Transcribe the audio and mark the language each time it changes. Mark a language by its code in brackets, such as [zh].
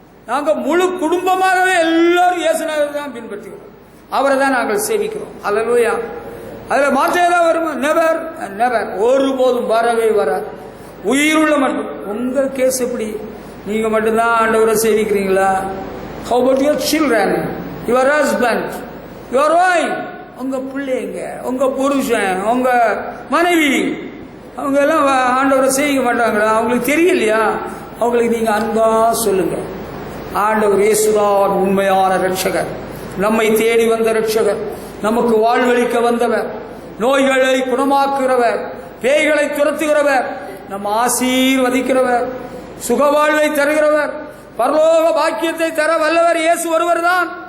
[ta] நாங்க முழு குடும்பமாகவே எல்லாரும் இயேசுநாதரை தான் பின்பற்றுகிறோம், அவரை தான் நாங்கள் சேவிக்கிறோம். அல்லேலூயா. அதுல மாற்றம் ஏதாவது வருமா? [en] never never, [ta] ஒருபோதும் வரவே வராது. உயிருள்ள மட்டும். உங்க கேஸ் எப்படி? நீங்க மட்டும்தான் ஆண்டவரை சேவிக்கிறீங்களா? [en] How about your children, your husband, your wife? [ta] உங்க பிள்ளைங்க, உங்க புருஷன், உங்க மனைவி, அவங்க எல்லாம் ஆண்டவரை சேவிக்க மாட்டாங்களா? அவங்களுக்கு தெரியலையா? அவங்களுக்கு நீங்க அன்பா சொல்லுங்க, ஆண்டவர் இயேசுதான் உண்மையான ரட்சகர், நம்மை தேடி வந்த ரட்சகர், நமக்கு வாழ்வளிக்க வந்தவர், நோய்களை குணமாக்குகிறவர், பேய்களை துரத்துகிறவர், நம்ம ஆசீர்வதிக்கிறவர், சுகவாழ்வை தருகிறவர், பரலோக பாக்கியத்தை தர வல்லவர் இயேசு ஒருவர் தான்.